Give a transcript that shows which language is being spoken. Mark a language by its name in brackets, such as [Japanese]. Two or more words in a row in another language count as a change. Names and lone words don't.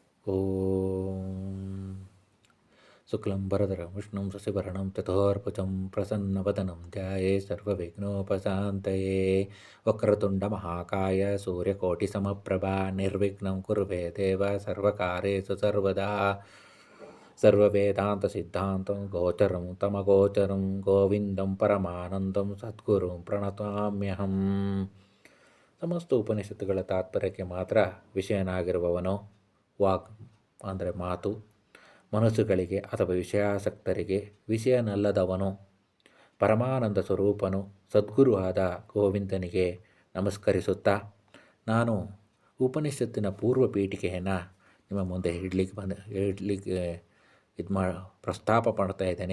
[Sanskrit] ಓಂ ಶುಕ್ಲಂಬರಧರಂ ವಿಷ್ಣುಂ ಶಶಿವರ್ಣಂ ಚತುರ್ಭುಜಂ ಪ್ರಸನ್ನವದನಂ ಧ್ಯಾಯೇ ಸರ್ವವಿಘ್ನೋಪಶಾಂತಯೇ ವಕ್ರತುಂಡಮಹಾಕಾಯ ಸೂರ್ಯಕೋಟಿಸಮಪ್ರಭಾ ನಿರ್ವಿಘ್ನಂ ಕುರುವೇ ದೇವ ಸರ್ವಕಾರ್ಯೇಷು ಸರ್ವದಾ ಸರ್ವವೇದಾಂತಸಿದ್ಧಾಂತಂ ಗೋಚರಂ ತಮಗೋಚರಂ ಗೋವಿಂದಂ ಪರಮಾನಂದಂ ಸದ್ಗುರುಂ ಪ್ರಣತಾಮ್ಯಹಂ. [Kannada] ಸಮಸ್ತ ಉಪನಿಷತ್ತುಗಳ ತಾತ್ಪರ್ಯಕ್ಕೆ ಮಾತ್ರ ವಿಷಯನಾಗಿರುವವನು ವಾಕ್ ಅಂದರೆ ಮಾತು, ಮನಸ್ಸುಗಳಿಗೆ ಅಥವಾ ವಿಷಯಾಸಕ್ತರಿಗೆ ವಿಷಯನಲ್ಲದವನು, ಪರಮಾನಂದ ಸ್ವರೂಪನು ಸದ್ಗುರು ಆದ ಗೋವಿಂದನಿಗೆ ನಮಸ್ಕರಿಸುತ್ತಾ ನಾನು ಉಪನಿಷತ್ತಿನ ಪೂರ್ವ ಪೀಠಿಕೆಯನ್ನು ನಿಮ್ಮ ಮುಂದೆ ಇಡಲಿಕ್ಕೆ ಪ್ರಸ್ತಾಪ ಮಾಡ್ತಾ ಇದ್ದೇನೆ.